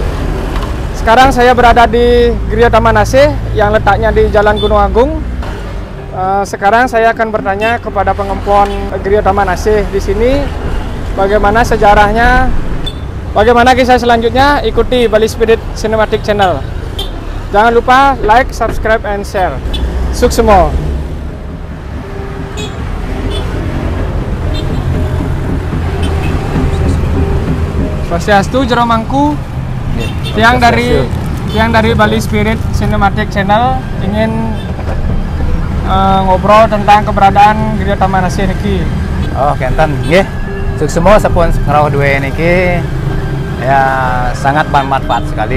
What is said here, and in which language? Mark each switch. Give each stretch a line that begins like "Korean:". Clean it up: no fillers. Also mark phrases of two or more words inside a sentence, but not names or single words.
Indonesian: Sekarang saya berada di Griyo Tamanase yang letaknya di Jalan Gunung Agung. Sekarang saya akan bertanya kepada pengempon Griyo Tamanase di sini bagaimana sejarahnya, bagaimana kisah selanjutnya. Ikuti Bali Spirit Cinematic channel. Jangan lupa
English: like, subscribe, and share.
Balinese: Suksemo. Swastiastu, Jero Mangku.
Indonesian: Tiang dari Bali Spirit Cinematic Channel ingin ngobrol tentang keberadaan Griyo Tamanase niki.
Balinese: Oh, kenten nggih. Suksemo sampun ngerawuh duwe niki
Indonesian: ya sangat bermanfaat sekali.